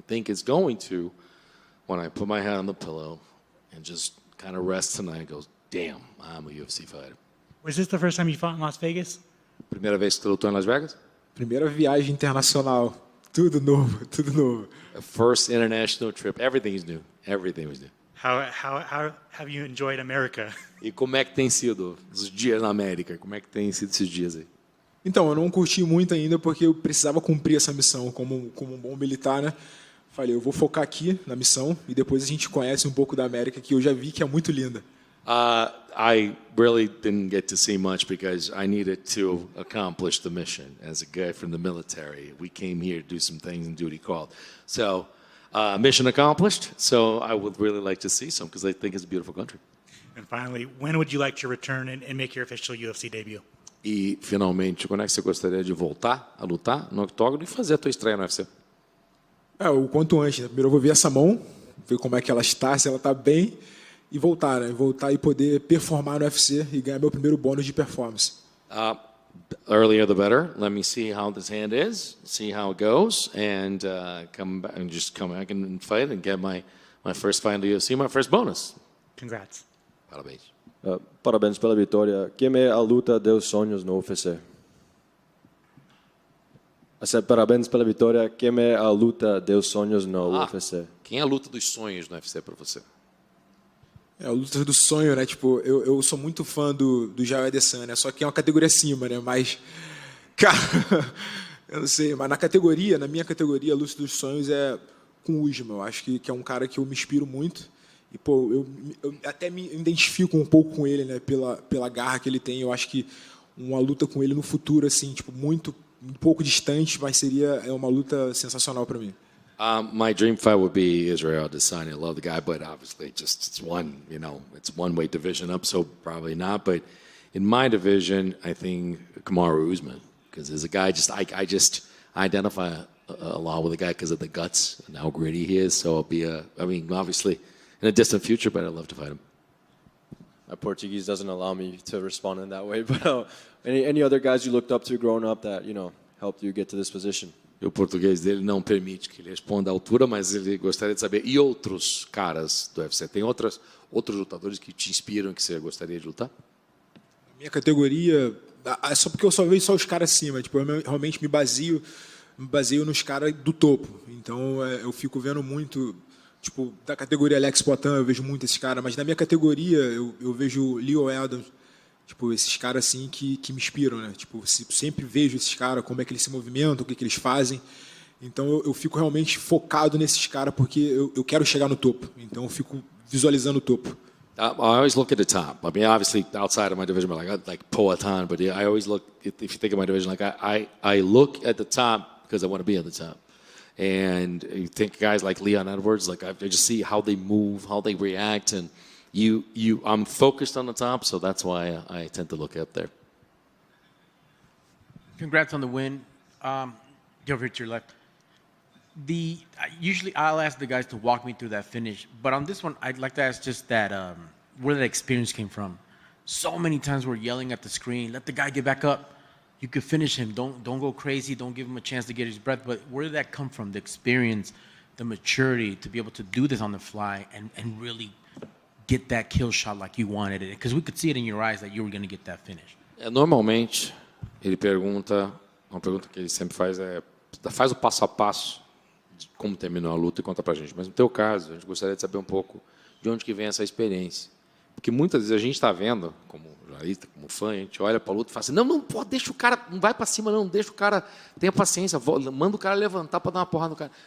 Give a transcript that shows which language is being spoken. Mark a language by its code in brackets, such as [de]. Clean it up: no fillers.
[en] I think it's going to when I put my head on the pillow and just kind of rest tonight and goes, damn, I'm a UFC fighter. Was this the first time you fought in Las Vegas? [pt] Primeira vez que você lutou em Las Vegas? Primeira viagem internacional. Tudo novo, tudo novo. [en] A first international trip. Everything is new. Everything was new. How have you enjoyed America? [pt] E como é que tem sido os dias na América? Como é que tem sido esses dias aí? Então, eu não curti muito ainda porque eu precisava cumprir essa missão como um bom militar, né? Falei, eu vou focar aqui na missão e depois a gente conhece um pouco da América que eu já vi que é muito linda. [en] I really didn't get to see much because I needed to accomplish the mission. As a guy from the military, we came here to do some things and duty called. So, mission accomplished. So I would really like to see some because I think it's a beautiful country. And finally, when would you like to return and make your official UFC debut? [pt] E finalmente, quando é que você gostaria de voltar a lutar no octógono e fazer a tua estreia no UFC? O quanto antes. Né? Primeiro eu vou ver essa mão, ver como é que ela está, se ela está bem, e voltar, né? Voltar e poder performar no UFC e ganhar meu primeiro bônus de performance. [en] Earlier the better. Let me see how this hand is, see how it goes, and come back and fight and get my first fight in the UFC, my first bonus. Congrats. [pt] Parabéns. Parabéns pela vitória. Quem é a luta dos sonhos no UFC? Parabéns pela vitória. Quem é a luta dos sonhos no UFC? Quem é a luta dos sonhos no UFC para você? A luta do sonho, né? Tipo, eu sou muito fã do Jair Adesanya, só que é uma categoria acima, né? Mas, cara, eu não sei, mas na minha categoria, a luta dos sonhos é com o Usman. Eu acho que é um cara que eu me inspiro muito. E, pô, eu até me identifico um pouco com ele, né? Pela garra que ele tem. Eu acho que uma luta com ele no futuro, assim, tipo, um pouco distante, mas seria uma luta sensacional para mim. [en] My dream fight would be Israel Adesanya. I love the guy, but obviously it's one weight division up, so probably not. But in my division, I think Kamaru Usman, because as a guy, I just identify a lot with the guy because of the guts and how gritty he is. So obviously in a distant future, but I'd love to fight him. My Portuguese doesn't allow me to respond in that way, but any other guys you looked up to growing up that, helped you get to this position? [pt] O português dele não permite que ele responda à altura, mas ele gostaria de saber. E outros caras do UFC? Tem outros lutadores que te inspiram, que você gostaria de lutar? Na minha categoria, é só porque eu só vejo só os caras acima. Tipo, eu realmente me baseio nos caras do topo. Então, eu fico vendo muito, tipo, da categoria Alex Poitin, eu vejo muito esses caras, mas na minha categoria, eu vejo Leo Adams, tipo, esses caras, assim, que me inspiram, né? Tipo, sempre vejo esses caras, como é que eles se movimentam, o que eles fazem. Então, eu fico realmente focado nesses caras, porque eu quero chegar no topo. Então, eu fico visualizando o topo. [en] I always look at the top. I mean, obviously, outside of my division, like Poatan, but I always look, if you think of my division, like I look at the top because I want to be at the top. And you think guys like Leon Edwards, like I just see how they move, how they react, and I'm focused on the top, so that's why I tend to look up there. Congrats on the win. Go over to your left. Usually I'll ask the guys to walk me through that finish, but on this one I'd like to ask just that where that experience came from. So many times we're yelling at the screen, let the guy get back up. You could finish him. Don't go crazy. Don't give him a chance to get his breath. But where did that come from? The experience, the maturity to be able to do this on the fly and really get that kill shot like you wanted it, because we could see it in your eyes that you were going to get that finish. [pt] Normalmente ele pergunta, uma pergunta que ele sempre faz faz o passo a passo de como terminou a luta e conta pra gente. Mas no teu caso, a gente gostaria de saber um pouco de onde que vem essa experiência. Porque muitas vezes a gente está vendo, como jornalista, como fã, a gente olha para a luta e fala assim, não, pô, deixa o cara, não vai para cima não, deixa o cara, tenha paciência, manda o cara levantar para dar uma porrada no cara.